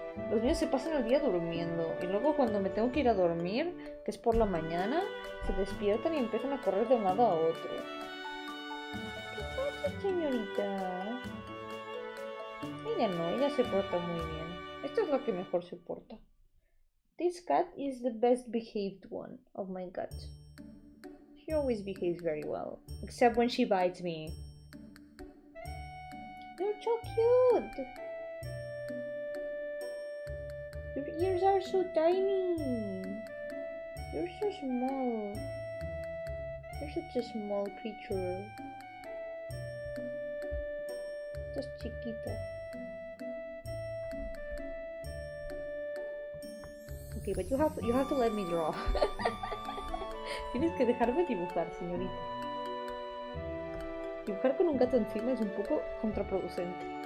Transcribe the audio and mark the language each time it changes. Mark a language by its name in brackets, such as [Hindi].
[Spanish] Los míos se pasan el día durmiendo. Y luego cuando me tengo que ir a dormir, que es por la mañana, se despiertan y empiezan a correr de un lado a otro. ¿Qué pasa, señorita? Ella no, ella se porta muy bien. Esta es la que mejor se porta. [English] This cat is the best behaved one of my cats. She always behaves very well, except when she bites me. You're so cute! Your ears are so tiny! You're so small. You're such a small creature. Just [Spanish] chiquita. [English] Okay, but you have to let me draw. [Spanish] Tienes que dejarme dibujar, señorita. Dibujar con un gato encima es un poco contraproducente.